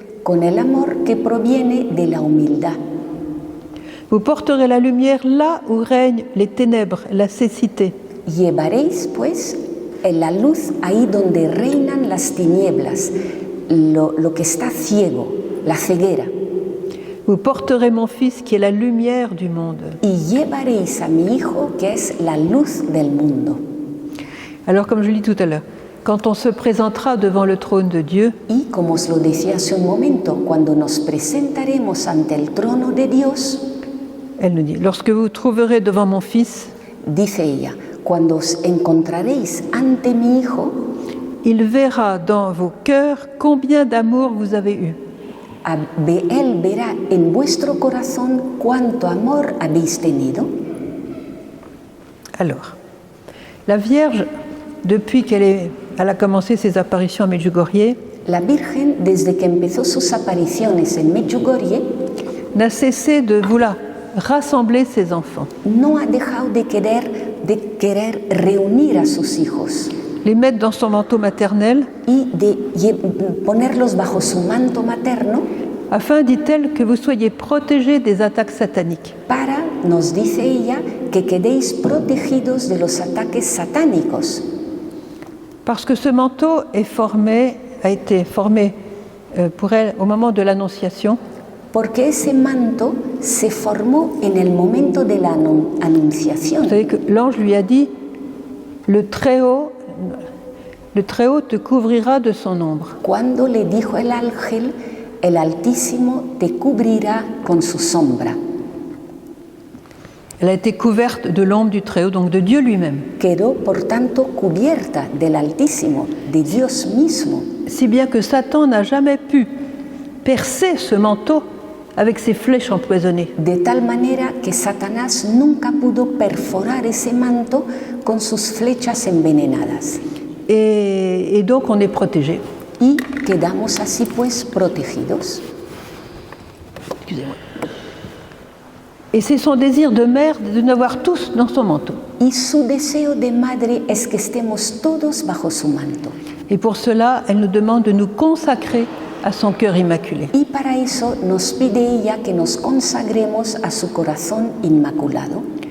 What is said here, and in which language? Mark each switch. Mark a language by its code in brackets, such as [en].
[es] Con el amor que proviene de la humildad. [fr] Vous porterez la lumière là où règnent les ténèbres, la cécité. [es] Llevaréis, pues, la luz ahí donde reinan las tinieblas, lo que está ciego, la ceguera. [fr] Vous porterez mon fils qui est la lumière du monde. [es] Y llevaréis a mi hijo que es la luz del mundo. [fr] Alors, comme je l'ai dit tout à l'heure, quand on se présentera devant le trône de Dieu, [es] y como os lo decía hace un momento, cuando nos presentaremos ante el trono de Dios, [fr] elle nous dit, lorsque vous trouverez devant mon fils, [es] dice ella, cuando os encontraréis ante mi hijo, [fr] il verra dans vos cœurs combien d'amour vous avez eu. [es] Él verá en vuestro corazón cuánto amor habéis tenido. [fr] Alors, la Vierge, depuis qu'elle a commencé ses apparitions à Medjugorje, [es] la Virgen, desde que empezó sus apariciones en Medjugorje, [fr] n'a cessé de vouloir rassembler ses enfants. [es] No ha dejado de querer reunir a sus hijos. [fr] Les mettre dans son manteau maternel. [es] Y de ponerlos bajo su manto materno. [fr] Afin, dit-elle, que vous soyez protégés des attaques sataniques. [es] Para, nos dice ella, que quedéis protegidos de los ataques satánicos. [fr] Parce que ce manteau a été formé pour elle au moment de l'Annonciation. [es] Porque ese manto se formó en el momento de la anunciación. [fr] Vous savez que l'ange lui a dit, le Très-Haut te couvrira de son ombre. [es] Cuando le dijo el ángel, el Altísimo te cubrirá con su sombra. [fr] Elle a été couverte de l'ombre du Très-Haut, donc de Dieu lui-même. [es] Quedó, por tanto, cubierta del Altísimo, de Dios mismo. [fr] Si bien que Satan n'a jamais pu percer ce manteau avec ses flèches empoisonnées. [es] De tal manera que Satanás nunca pudo perforar ese manto con sus flechas envenenadas. [fr] Et donc on est protégé. [es] Y quedamos así pues protegidos. [fr] Excusez-moi. Et c'est son désir de mère de nous avoir tous dans son manteau. [es] Y su deseo de madre es que estemos todos bajo su manto. [fr] Et pour cela, elle nous demande de nous consacrer à son cœur immaculé. [es] Y para eso nos pide ella que nos consagremos a su corazón inmaculado.